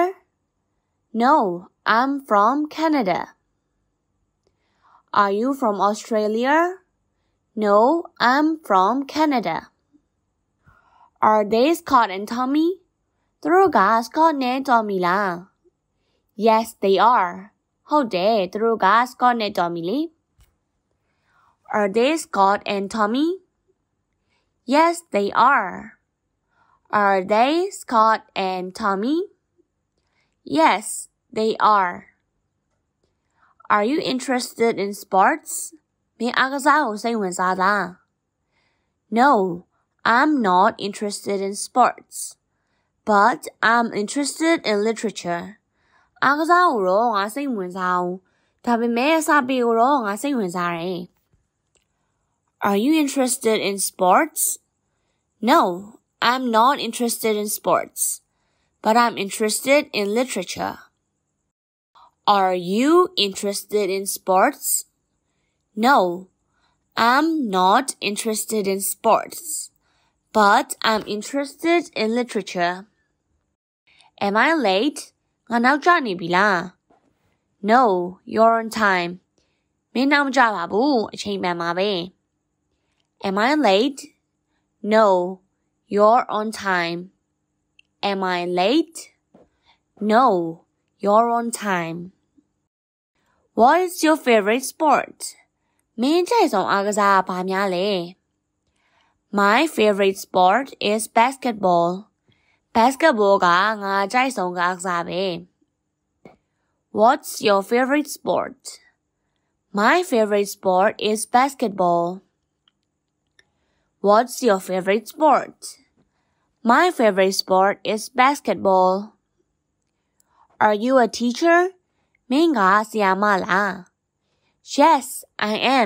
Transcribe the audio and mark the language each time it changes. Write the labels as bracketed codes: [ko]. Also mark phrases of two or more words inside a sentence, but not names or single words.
[en] No, I'm from Canada. Are you from Australia? No, I'm from Canada. Are they Scott and Tommy? [my] သူတို့က Scott နဲ့ Tommy လား [en] Yes, they are. [my] ဟုတ်တယ်သူတို့က Scott နဲ့ Tommy လေ [en] Are they Scott and Tommy? Yes, they are. Are they Scott and Tommy? Yes, they are. Are you interested in sports? [my] မင်းအားကစားကိုစိတ်ဝင်စားလား [en] No, I'm not interested in sports. But I'm interested in literature. [my] အားကစားကိုတော့ငါစိတ်ဝင်စားဘူးဒါပေမဲ့စာပေကိုတော့ငါစိတ်ဝင်စားတယ် [en] Are you interested in sports? No, I'm not interested in sports. But I'm interested in literature. Are you interested in sports? No, I'm not interested in sports. But I'm interested in literature. Am I late? [my] ငါနောက်ကျနေပြီလား [en] No, you're on time. [my] မင်းနောက်မကျပါဘူးအချိန်မှန်ပါပဲ [en] Am I late? No, you're on time. Am I late? No, you're on time. What is your favorite sport? [my] မင်းကြိုက်ဆုံးအားကစားဘာများလဲ [en] My favorite sport is basketball. [my] Basketball ကငါကြိုက်ဆုံးအားကစားပဲ [en] What's your favorite sport? My favorite sport is basketball. What's your favorite sport? My favorite sport is basketball. Are you a teacher? [my] မင်းကဆရာမလား [en] Yes, I am.